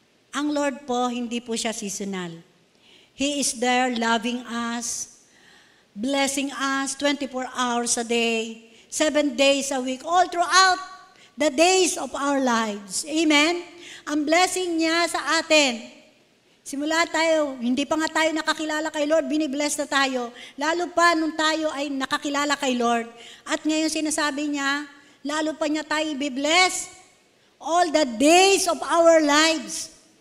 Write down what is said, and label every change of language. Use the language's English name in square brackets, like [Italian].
[Filipino] Ang Lord po, hindi po siya seasonal. [English] He is there loving us, blessing us 24 hours a day, 7 days a week, all throughout the days of our lives. Amen? [Filipino] Ang blessing niya sa atin. Simula tayo, hindi pa nga tayo nakakilala kay Lord, binibless na tayo. Lalo pa nung tayo ay nakakilala kay Lord. At ngayon sinasabi niya, lalo pa niya tayo i-bless [English] all the days of our lives.